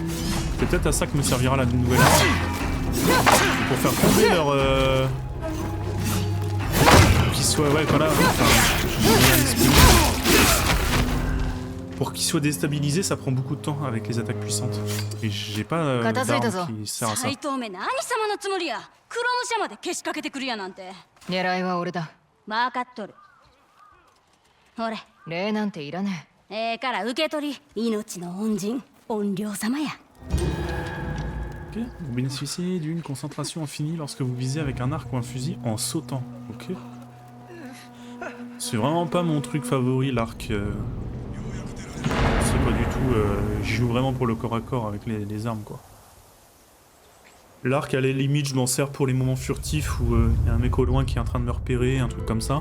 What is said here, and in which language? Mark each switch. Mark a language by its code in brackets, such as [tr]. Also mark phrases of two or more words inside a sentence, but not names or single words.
[fr] C'est peut-être à ça que me servira la nouvelle arme. Pour faire tomber leur... Pour qu'ils soient... Ouais, voilà. Pour qu'ils soient déstabilisés, ça prend beaucoup de temps avec les attaques puissantes. Et j'ai pas d'arme qui sert à ça. [ja] 狙いは俺だ。分かっとる。ほれ。礼なんていらねから受け取り。命の恩人、怨霊様や。 [fr] Ok, vous bénéficiez d'une concentration infinie lorsque vous visez avec un arc ou un fusil en sautant. Ok. C'est vraiment pas mon truc favori, l'arc. C'est pas du tout... J'y joue vraiment pour le corps à corps avec les armes, quoi. L'arc, à la limite, je m'en sers pour les moments furtifs où il y a un mec au loin qui est en train de me repérer, un truc comme ça.